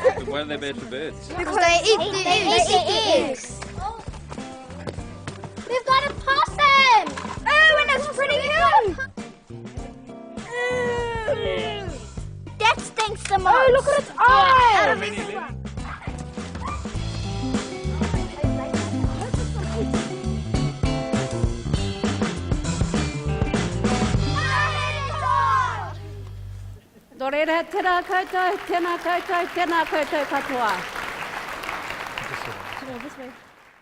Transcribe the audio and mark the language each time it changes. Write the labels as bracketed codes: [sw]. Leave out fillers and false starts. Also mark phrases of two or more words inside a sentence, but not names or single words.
[en] Why are they bad for birds? Because they eat the eggs. We've got a possum! Oh, and it's pretty huge! That stinks the most! Oh, look at its eyes! [mi] Dorera tēnā koutou, tēnā koutou, tēnā koutou katoa. [en] This way.